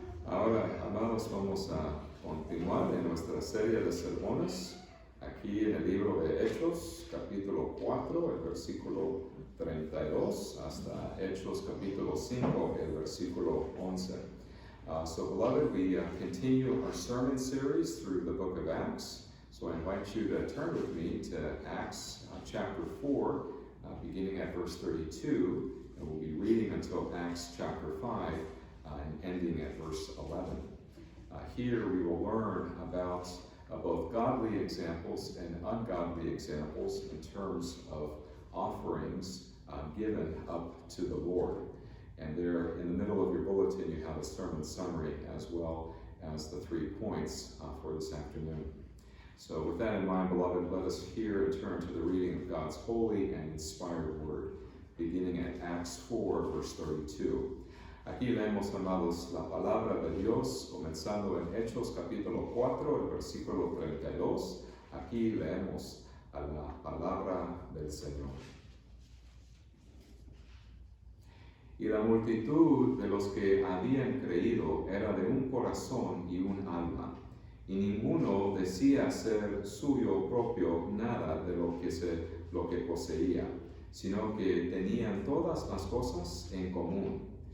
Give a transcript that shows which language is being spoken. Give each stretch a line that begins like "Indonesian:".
Spanish: hermanos, vamos a continuar en nuestra serie de sermones aquí en el libro de Hechos, capítulo 4, el versículo 32, hasta Hechos, capítulo 5, el versículo 11.
English: So, beloved, we continue our sermon series through the book of Acts. So I invite you to turn with me to Acts chapter 4, beginning at verse 32, and we'll be reading until Acts chapter 5, and ending at verse 11. Here we will learn about both godly examples and ungodly examples in terms of offerings given up to the Lord. And there in the middle of your bulletin you have a sermon summary as well as the 3 points for this afternoon. So with that in mind, beloved, let us hear and turn to the reading of God's holy and inspired word, beginning at Acts 4, verse 32.
Spanish: Aquí leemos, amados, la palabra de Dios, comenzando en Hechos capítulo 4, el versículo 32. Aquí leemos a la palabra del Señor. Y la multitud de los que habían creído era de un corazón y un alma, y ninguno decía ser suyo propio nada de lo que poseía, sino que tenían todas las cosas en común.